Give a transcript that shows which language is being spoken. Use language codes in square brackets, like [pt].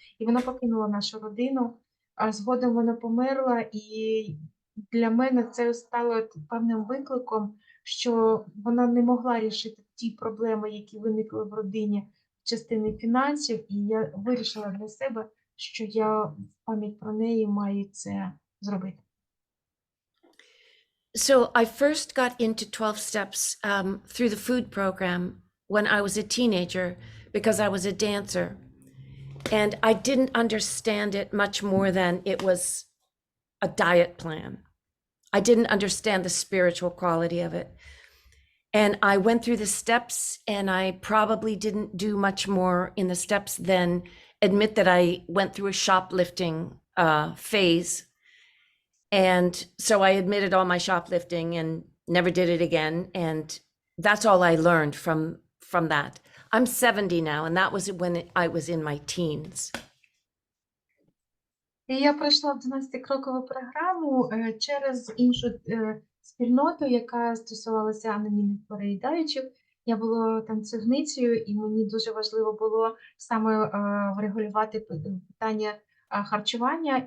[uk] І вона покинула нашу родину, а згодом вона померла, і для мене це стало певним викликом, що вона не могла рішити ті проблеми, які виникли в родині в частині фінансів, і я вирішила для себе, що я в пам'ять про неї маю це зробити. [en] So I first got into 12 steps through the food program when I was a teenager because I was a dancer. And I didn't understand it much more than it was a diet plan. I didn't understand the spiritual quality of it. And I went through the steps, and I probably didn't do much more in the steps than admit that I went through a shoplifting phase. And so I admitted all my shoplifting and never did it again. And that's all I learned from that. I'm 70 now, and that was when I was in my teens. [uk] І я пройшла 12-крокову програму через іншу спільноту, яка стосувалася анонімних переїдаючих. Я була танцівницею, і мені дуже важливо було саме врегулювати питання харчування.